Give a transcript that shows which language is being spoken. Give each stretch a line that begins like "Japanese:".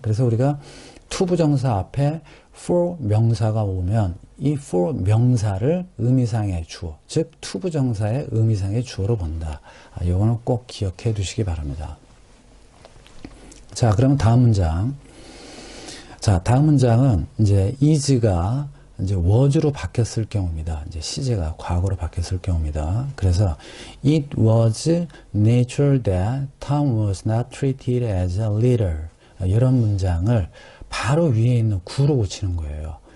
Korean: 그래서 우리가 투부정사 앞에 for 명사가 오면 이 for 명사를 의미상의 주어 즉 투부정사의 의미상의 주어로 본다. 이거는 꼭 기억해 두시기 바랍니다. 자, 그러면 다음 문장. 자, 다음 문장은 이제 is가 이제 was로 바뀌었을 경우입니다. 이제 시제가 과거로 바뀌었을 경우입니다.
English: 그래서 it was natural that Tom was not treated as a leader.
Korean: 이런 문장을 바로 위에 있는 구로 고치는 거예요.